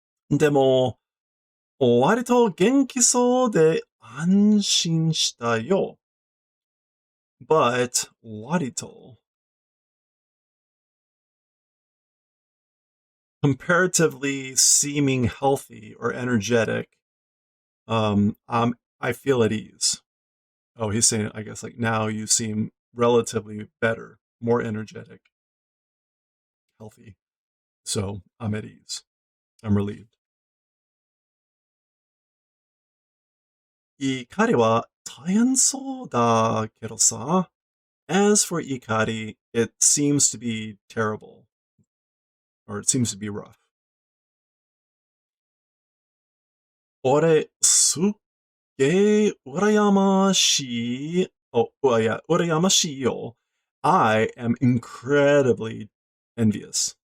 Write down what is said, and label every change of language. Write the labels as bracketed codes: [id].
[ja] でも、割と元気そうで安心したよ. [en] But, 割と, comparatively seeming healthy or energetic, I feel at ease. Oh, he's saying, I guess, like, now you seem relatively better, more energetic, healthy. So I'm at ease. I'm relieved. [ja] 怒りは大変そうだけどさ. [en] As for Ikari, it seems to be terrible. Or it seems to be rough. [ja] 俺、すっげー羨ましい。 [en] Oh, well, yeah, [ja] 羨ましいよ. [en] I am incredibly envious.